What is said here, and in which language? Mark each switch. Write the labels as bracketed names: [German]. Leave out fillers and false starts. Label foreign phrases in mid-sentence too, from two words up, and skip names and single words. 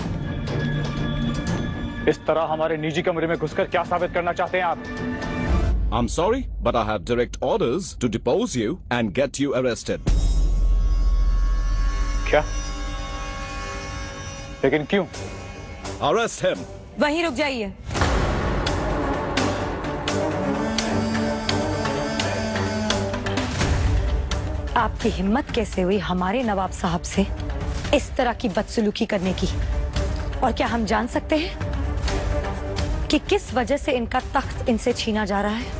[Hindi] इस तरह हमारे निजी कमरे में घुसकर क्या साबित करना चाहते हैं आप? [English] I'm sorry, but I have direct orders to depose you and get you arrested. [Hindi] क्या? लेकिन क्यों? [English] Arrest him. [Hindi] वहीं रुक जाइए। आपकी हिम्मत कैसे हुई हमारे नवाब साहब से इस तरह की बदसलूकी करने की? और क्या हम जान सकते हैं कि किस वजह से इनका तख्त इनसे छीना जा रहा है?